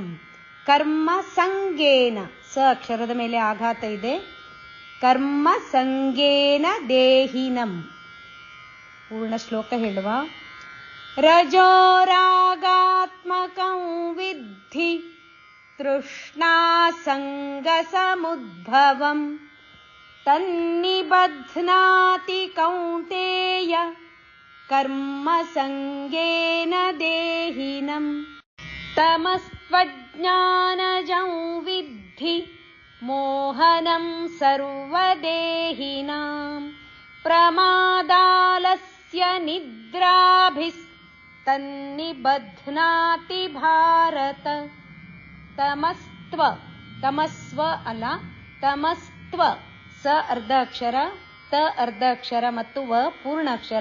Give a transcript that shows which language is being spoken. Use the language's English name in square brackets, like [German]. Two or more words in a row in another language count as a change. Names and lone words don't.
[Sanskrit] ಕರ್ಮ ಸಂಗೇನ [Kannada] ಸ ಅಕ್ಷರದ ಮೇಲೆ ಆಘಾತ ಇದೆ, [Sanskrit] ಕರ್ಮ ಸಂಗೇನ ದೇಹಿನಂ. [Kannada] ಪೂರ್ಣ ಶ್ಲೋಕ ಹೇಳುವ. [Sanskrit] ರಜೋರಾಗಾತ್ಮಕಂ ವಿದ್ಧಿ ತೃಷ್ಣಾ ಸಂಗ ಸಮುದ್ಭವಂ ತನ್ನಿಬಧ್ನಾತಿ ಕೌಂತೇಯ ಕರ್ಮ ಸಂಗೇನ ದೇಹಿನಂ. ತಮಸ್ತ್ವಜ್ಞಾನಜಂ ವಿದ್ಧಿ ಮೋಹನಂ ಸರ್ವದೇಹಿನಾಂ ಪ್ರಮಾದಾಲಸ್ಯ ನಿದ್ರಾಭಿಸ್ತನ್ನಿಬಧ್ನಾತಿ ಭಾರತ. [Kannada] ತಮಸ್ತ್ವ ತಮಸ್ವ ಅಲ್ಲ, ತಮಸ್ತ್ವ ಸ ಅರ್ಧ ಅಕ್ಷರ, ತ ಅರ್ಧ ಅಕ್ಷರ ಮತ್ತು ವ ಪೂರ್ಣ ಅಕ್ಷರ.